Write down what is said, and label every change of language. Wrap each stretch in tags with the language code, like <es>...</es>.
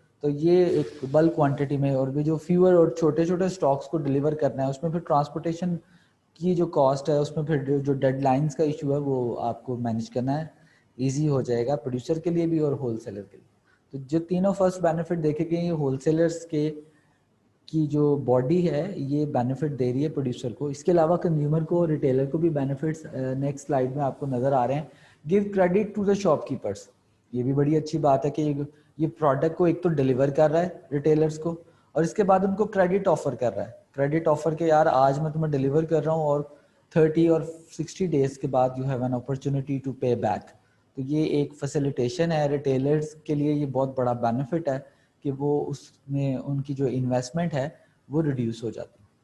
<ur>تو یہ ایک بلک کوانٹٹی میں, اور بھی جو فیور اور چھوٹے چھوٹے اسٹاکس کو ڈیلیور کرنا ہے اس میں پھر ٹرانسپورٹیشن کی جو کاسٹ ہے اس میں پھر جو ڈیڈ لائنس کا ایشو ہے وہ آپ کو مینیج کرنا ہے, ایزی ہو جائے گا پروڈیوسر کے لیے بھی اور ہول سیلر کے لیے. تو جو تینوں فرسٹ بینیفٹ دیکھے گئے, یہ ہول سیلرس کے کی جو باڈی ہے یہ بینیفٹ دے رہی ہے پروڈیوسر کو. اس کے علاوہ کنزیومر کو, ریٹیلر کو بھی بینیفٹس نیکسٹ سلائیڈ میں آپ کو نظر آ رہے ہیں.</ur> <en>Give credit to the shopkeepers.</en> <ur>یہ بھی بڑی اچھی بات ہے کہ یہ پروڈکٹ کو ایک تو ڈیلیور کر رہا ہے ریٹیلرس کو, اور اس کے بعد ان کو کریڈٹ آفر کر رہا ہے. کریڈٹ آفر کہ یار آج میں تمہیں ڈیلیور کر رہا ہوں اور 30 اور 60 ڈیز کے بعد</ur> <en>You have an opportunity to pay back.</en> <ur>تو یہ ایک فیسیلیٹیشن ہے ریٹیلرز کے لیے, یہ بہت بڑا بینیفٹ ہے کہ وہ اس میں ان کی جو انویسٹمنٹ ہے وہ ریڈیوس ہو جاتی ہے.</ur>